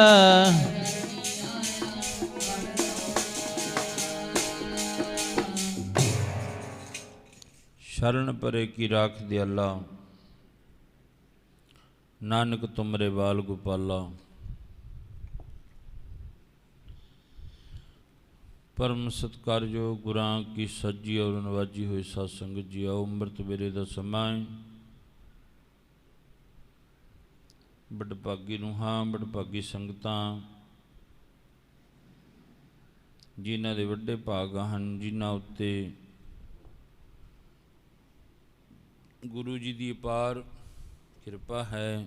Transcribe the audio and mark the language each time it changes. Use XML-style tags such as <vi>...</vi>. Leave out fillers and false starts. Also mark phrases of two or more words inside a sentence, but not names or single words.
<pa>ਸਰਣਿ ਪਰੇ ਕੀ ਰਾਖੁ ਦਇਆਲਾ। ਨਾਨਕ ਤੁਮਰੇ ਬਾਲ ਗੋਪਾਲਾ। ਪਰਮ ਸਤਿਕਾਰਯੋਗ ਗੁਰਾਂ ਕੀ ਸਜੀ ਔਰ ਨਿਵਾਜੀ ਹੋਈ ਸਾਧ ਸੰਗਤ ਜੀ, ਆਓ ਅੰਮ੍ਰਿਤ ਵੇਲੇ ਦਾ ਸਮਾਂ ਹੈ। ਵਡਭਾਗੀ ਰੂਹਾਂ ਵਡਭਾਗੀ ਸੰਗਤਾਂ ਜਿਨ੍ਹਾਂ ਦੇ ਵੱਡੇ ਭਾਗ ਹਨ, ਜਿਨ੍ਹਾਂ ਉੱਤੇ ਗੁਰੂ ਜੀ ਕੀ ਅਪਾਰ ਕਿਰਪਾ ਹੈ।</pa>